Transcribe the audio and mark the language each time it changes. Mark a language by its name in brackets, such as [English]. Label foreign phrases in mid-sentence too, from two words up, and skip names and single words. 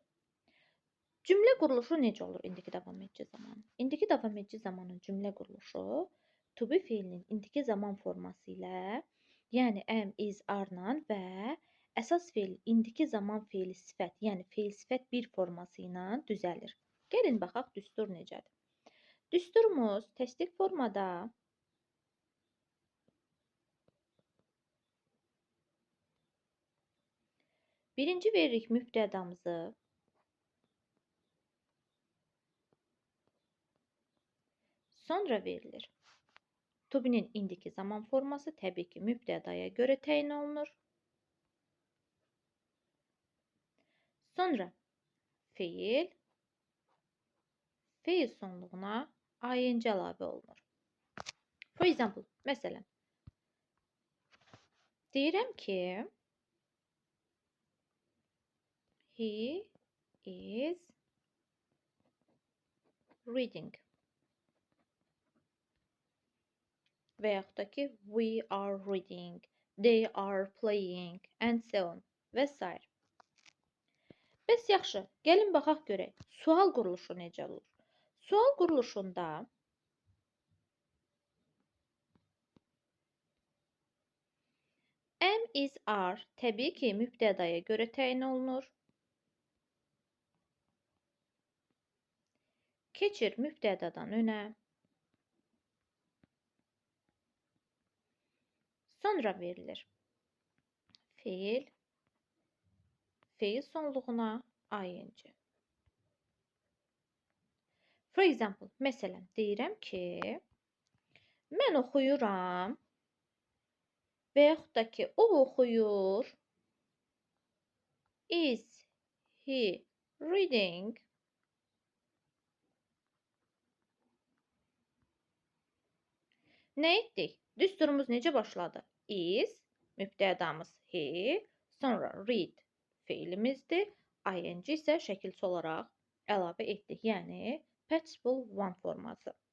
[Azerbaijani] Cümlə quruluşu necə olur indiki davam edici zaman? İndiki davam edici zamanın cümlə quruluşu [English] to be [Azerbaijani] feilinin indiki zaman forması ilə, yəni [English] am, is, [Azerbaijani] are-la və əsas feil indiki zaman feili sifət, yəni feil sifət 1 forması ilə düzəlir. Gəlin baxaq düstur necədir. Düsturumuz təsdiq formada birinci veririk mübtədamızı, sonra verilir. [English] To be-nin [Azerbaijani] indiki zaman forması təbii ki, mübtədaya görə təyin olunur. Sonra feil, feil sonluğuna ing əlavə olunur. [English] For example, [Azerbaijani] məsələn, deyirəm ki, [English] he is reading [Azerbaijani] və yaxud da ki, [English] we are reading, they are playing, and so on və s. [Azerbaijani] Bəs yaxşı, gəlin baxaq görək, sual quruluşu necə olur? Sual quruluşunda [English] am, is, are [Azerbaijani] təbii ki, mübtədaya görə təyin olunur. Keçir mübtədadan önə. Sonra verilir. Feil, feil sonluğuna ing. [English] For example, [Azerbaijani] məsələn, deyirəm ki, mən oxuyuram və yaxud da ki, o oxuyur. [English] Is he reading? [Azerbaijani] Nə etdik? Düsturumuz necə başladı? Is, mübtədamız he, sonra read feilimizdir, ing isə şəkilçi olaraq əlavə etdik, yəni [English] participle one [Azerbaijani] forması.